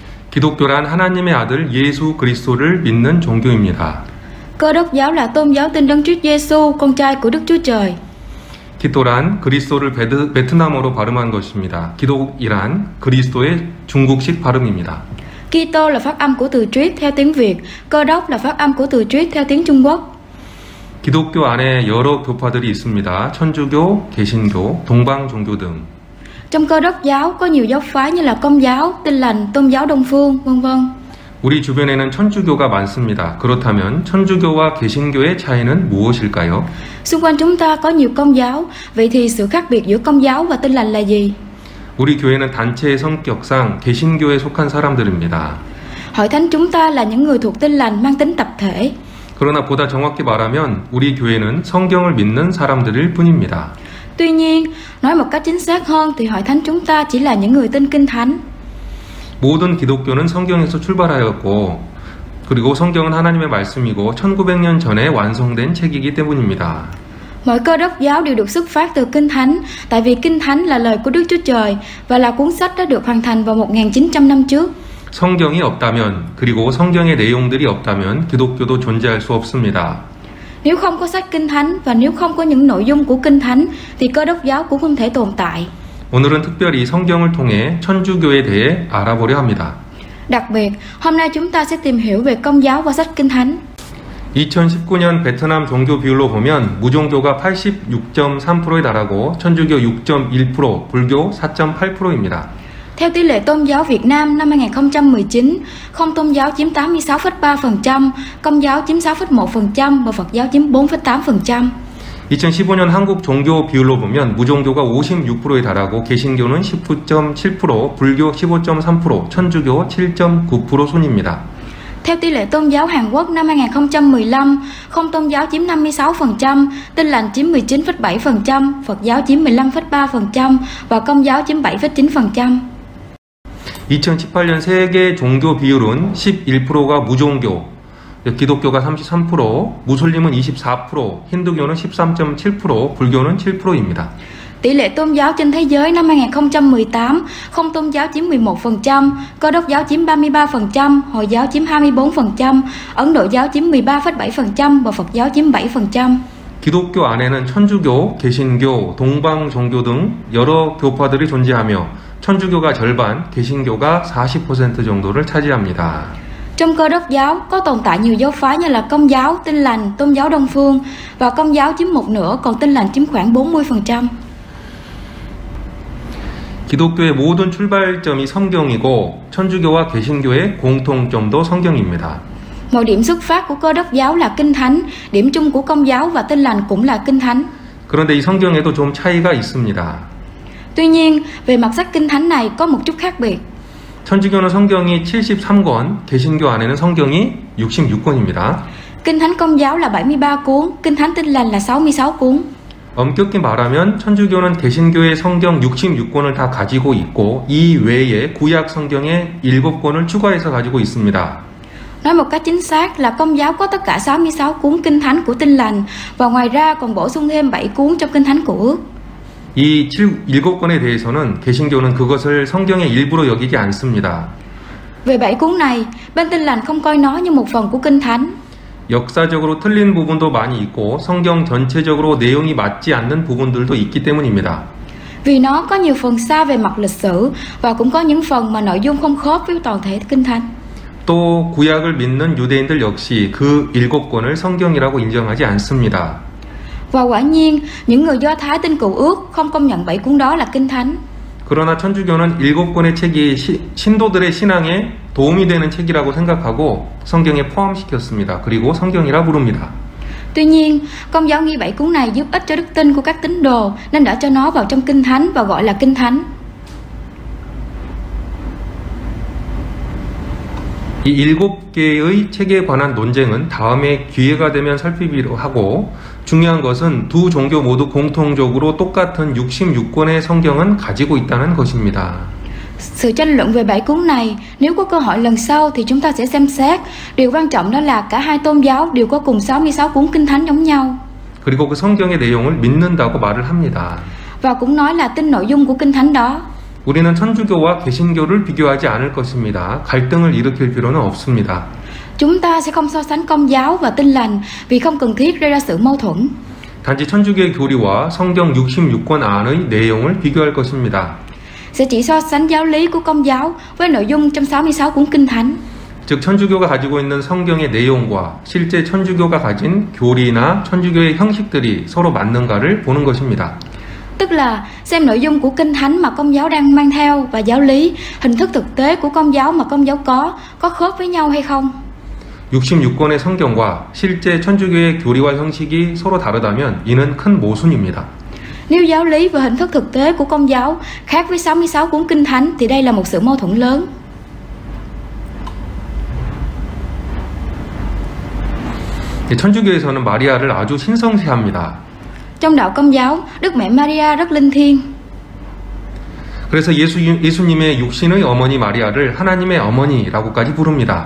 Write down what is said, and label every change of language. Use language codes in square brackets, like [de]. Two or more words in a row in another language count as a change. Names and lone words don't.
[ko] 기독교란 하나님의 아들 예수 그리스도를 믿는 종교입니다. [vi] Cơ đốc giáo là tôn giáo tin Đấng Christ Giêsu, con trai của Đức Chúa Trời. [ko] 기도란 그리스도를 베트남어로 발음한 것입니다. 기독이란 그리스도의 중국식 발음입니다. [vi] Kitô là phát âm của từ Christ theo tiếng Việt, Cơ đốc là phát âm của từ Christ theo tiếng Trung Quốc. [ko] 기독교 안에 여러 교파들이 있습니다. 천주교, 개신교, 동방 종교 등. [vi] Trong Cơ đốc giáo có nhiều giáo phái như là Công giáo, Tin lành, Tôn giáo Đông phương, vân vân. [ko] 우리 주변에는 천주교가 많습니다. 그렇다면 천주교와 개신교의 차이는 무엇일까요? [vi] Xung quanh chúng ta có nhiều Công giáo, vậy thì sự khác biệt giữa Công giáo và Tin lành là gì? [ko] 우리 교회는 단체의 성격상 개신교에 속한 사람들입니다. [vi] Hội thánh chúng ta là những người thuộc Tin lành mang tính tập thể. [ko] 그러나 보다 정확히 말하면 우리 교회는 성경을 믿는 사람들일 뿐입니다. [vi] Tuy nhiên, nói một cách chính xác hơn thì hội thánh chúng ta chỉ là những người tin Kinh Thánh. [ko] 모든 기독교는 성경에서 출발하였고 그리고 성경은 하나님의 말씀이고 1900년 전에 완성된 책이기 때문입니다. [vi] Mọi Cơ đốc giáo đều được xuất phát từ Kinh Thánh, tại vì Kinh Thánh là lời của Đức Chúa Trời và là cuốn sách đã được hoàn thành vào 1900 năm trước. [ko] 성경이 없다면 그리고 성경의 내용들이 없다면 기독교도 존재할 수 없습니다. [vi] Nếu không có sách Kinh Thánh và nếu không có những nội dung của Kinh Thánh thì Cơ đốc giáo cũng không thể tồn tại. [ko] 오늘은 특별히 성경을 통해 천주교에 대해 알아보려 합니다. [vi] Đặc biệt, hôm nay chúng ta sẽ tìm hiểu về Công giáo qua sách Kinh Thánh. [ko] 2019년 베트남 종교 비율로 보면 무종교가 86.3%에 달하고 천주교 6.1%, 불교 4.8%입니다. [vi] Theo tỷ lệ tôn giáo Việt Nam năm 2019, không tôn giáo chiếm 86,3%, Công giáo chiếm 6,1% và Phật giáo chiếm 4,8%. [ko] 2015년 한국 종교 비율로 보면 무종교가 56%에 달하고 개신교는 19.7%, 불교 15.3%, 천주교 7.9% 순입니다. [vi] Theo tỷ lệ tôn giáo Hàn Quốc năm 2015, không tôn giáo chiếm 56%, Tin lành chiếm 19,7%, Phật giáo chiếm 15,3% và Công giáo chiếm 7,9%. [ko] 2018년 세계 종교 비율은 11%가 무종교, 기독교가 33%, 무슬림은 24%, 힌두교는 13.7%, 불교는 7%입니다. [vi] Tỷ lệ tôn giáo trên thế giới năm 2018, không tôn giáo chiếm 11%, Cơ đốc giáo chiếm 33%, Hồi giáo chiếm 24%, Ấn Độ giáo chiếm 13,7% và Phật giáo chiếm 7%. [ko] 기독교 안에는 천주교, 개신교, 동방 종교 등 여러 교파들이 존재하며 천주교가 절반, 개신교가 40% 정도를 차지합니다. [vi] Trong Cơ đốc giáo có tồn tại nhiều giáo phái như là Công giáo, Tin lành, Tôn giáo Đông phương và Công giáo chiếm một nửa, còn Tin lành chiếm khoảng 40%. [ko] 기독교의 모든 출발점이 성경이고 천주교와 개신교의 공통점도 성경입니다. [vi] Mọi điểm xuất phát của Cơ đốc giáo là Kinh Thánh, điểm chung của Công giáo và Tin lành cũng là Kinh Thánh. [ko] 그런데 이 성경에도 좀 차이가 있습니다. [vi] Tuy nhiên, về mặt sách Kinh Thánh này có một chút khác biệt. [ko] 천주교는 성경이 73권, 개신교 안에는 성경이 66권입니다. [vi] Kinh Thánh Công giáo là 73 cuốn, Kinh Thánh Tin lành là 66 cuốn. [ko] 엄격히 말하면 천주교는 개신교의 성경 66권을 다 가지고 있고 이 외에 구약 성경의 7권을 추가해서 가지고 있습니다. [vi] Nói một cách chính xác là Công giáo có tất cả 66 cuốn Kinh Thánh của Tin lành và ngoài ra còn bổ sung thêm 7 cuốn trong Kinh Thánh của Ước. [ko] 이 7권에 대해서는 개신교는 그것을 성경의 일부로 여기지 않습니다. [vi] Về 7 cuốn này, bên Tin lành không coi nó như một phần của Kinh Thánh. [ko] 역사적으로 틀린 부분도 많이 있고 성경 전체적으로 내용이 맞지 않는 부분들도 있기 때문입니다. [vi] Vì nó có nhiều phần sai về mặt lịch sử và cũng có những phần mà nội dung không khớp với toàn thể Kinh Thánh. [ko] 또 구약을 믿는 유대인들 역시 그 7권을 성경이라고 인정하지 않습니다. [vi] Và quả nhiên, những người Do Thái tin Cựu Ước không công nhận 7 cuốn đó là Kinh Thánh. [ko] 그러나 천주교는 7권의 책이 신도들의 신앙에 도움이 되는 책이라고 생각하고 성경에 포함시켰습니다. 그리고 성경이라 부릅니다. [vi] Tuy nhiên, Công giáo nghi 7 cuốn này giúp ích cho đức tin của các tín đồ nên đã cho nó vào trong Kinh Thánh và gọi là Kinh Thánh. [ko] 이 7개의 책에 관한 논쟁은 다음에 기회가 되면 살피기로 하고 중요한 것은 두 종교 모두 공통적으로 똑같은 66권의 성경은 가지고 있다는 것입니다. [vi] Sự tranh luận về 7 cuốn này, nếu có cơ hội lần sau thì chúng ta sẽ xem xét. Điều quan trọng đó là cả hai tôn giáo đều có cùng 66 cuốn Kinh Thánh giống nhau. [ko] 그리고 그 성경의 내용을 믿는다고 말을 합니다. [vi] Và cũng nói là tin nội dung của Kinh Thánh đó. [ko] 우리는 천주교와 개신교를 비교하지 않을 것입니다. 갈등을 일으킬 필요는 없습니다. [vi] Chúng ta sẽ không so sánh Công giáo và Tin lành vì không cần thiết gây ra sự mâu thuẫn. [ko] 단지 천주교의 교리와 성경 66권 안의 내용을 비교할 것입니다. [vi] Sẽ chỉ so sánh giáo lý của Công giáo với nội dung trong 66 cuốn Kinh Thánh. [ko] 즉 천주교가 가지고 있는 성경의 내용과 실제 천주교가 가진 교리나 천주교의 형식들이 서로 맞는가를 보는 것입니다. [vi] Tức là xem nội dung của Kinh Thánh mà Công giáo đang mang theo và giáo lý, hình thức thực tế của Công giáo mà Công giáo có khớp với nhau hay không. [ko] 66권의 성경과 실제 천주교의 교리와 형식이 서로 다르다면 이는 큰 모순입니다. [vi] Nếu giáo lý và hình thức thực tế của Công giáo khác với 66 cuốn Kinh Thánh thì đây là một sự mâu thuẫn lớn. [ko] 천주교에서는 마리아를 아주 신성시합니다. [vi] Trong đạo Công giáo, Đức Mẹ Maria rất linh thiêng. [ko] 그래서 예수님의 육신의 어머니 마리아를 하나님의 어머니라고까지 부릅니다.